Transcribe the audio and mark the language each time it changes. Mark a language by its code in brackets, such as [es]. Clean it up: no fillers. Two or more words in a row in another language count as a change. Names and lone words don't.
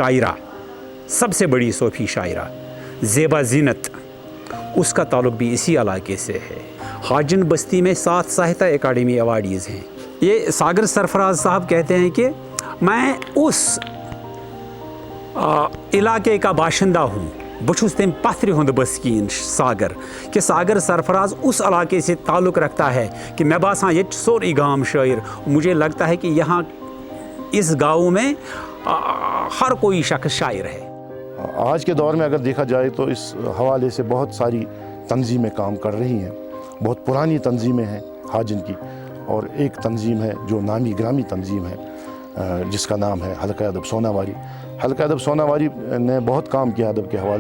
[ur] شاعرہ زیبا زینت اس کا تعلق بھی اسی علاقے سے ہے حاجن بستی میں 7 ساہتہ اکیڈمی ایوارڈیز ہیں یہ ساگر سرفراز صاحب کہتے ہیں کہ میں اس علاقے کا باشندہ ہوں [ks] بچھوس تم پتھر ہند بسکین [ur] ساگر کہ ساگر سرفراز اس علاقے سے تعلق رکھتا ہے کہ میں باسان یہ سوری گام شاعر مجھے لگتا ہے کہ یہاں اس گاؤں میں ہر کوئی شخص شاعر ہے آج کے دور میں اگر دیکھا جائے تو اس حوالے سے بہت ساری تنظیمیں کام کر رہی ہیں بہت پرانی تنظیمیں ہیں حاجن کی اور ایک تنظیم ہے جو نامی گرامی تنظیم ہے جس کا نام ہے حلقہ ادب سوناواری حلقہ ادب سوناواری نے بہت کام کیا ادب کے حوالے